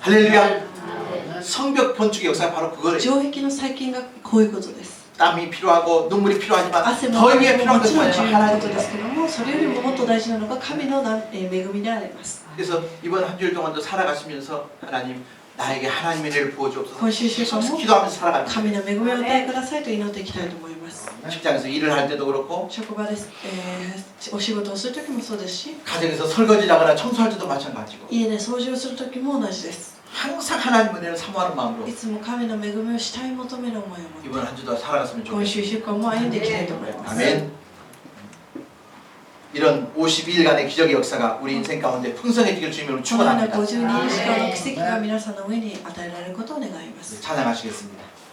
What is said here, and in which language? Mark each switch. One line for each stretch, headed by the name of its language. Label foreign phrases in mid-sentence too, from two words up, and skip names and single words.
Korean: 할렐루야. 성벽 건축의 역사가 바로 그거예요.
Japanese: 城壁の再建がこういうことです。
Korean: 땀이 필요하고 눈물이 필요하지만
Japanese: 汗も
Korean: 더
Japanese: も
Korean: 위에 필요한
Japanese: ち
Korean: 것은
Japanese: ろん重要なこと
Korean: 하나님입니다.
Japanese: ですけども、それよりももっと大事なのが神の恵みであります。
Korean: 그래서 이번 한 주일 동안도 살아가시면서 하나님 나에게 하나님의 은혜를 부어주옵소서.
Japanese: 今週週間も
Korean: 기도하면서 살아갑니다.
Japanese: 神の恵みを与えくださいと祈っていきたいと思います。
Korean: 직장에서 일을 할 때도 그렇고
Japanese: 職場で、お仕事をするときもそうですし、
Korean: 가정에서 설거지하거나 청소할 때도 마찬가지고
Japanese: 家で掃除をするときも同じです。
Korean: 항상 하나님 은혜를 사모하는 마음으로
Japanese: いつも神の恵みを慕い求める思いを持って
Korean: 이번 한 주도 살아갔으면
Japanese: 今週
Korean: 좋겠습니다.
Japanese: 週間も歩んでいきたいと思います。
Korean: 아멘. 이런 52일간의 기적의 역사가 우리 인생 가운데 풍성해지길 주님으로
Japanese: このような
Korean: 축원합니다.
Japanese: 52日間の奇跡が皆さんの上に与えられることを願います。
Korean: 찬양하시겠습니다.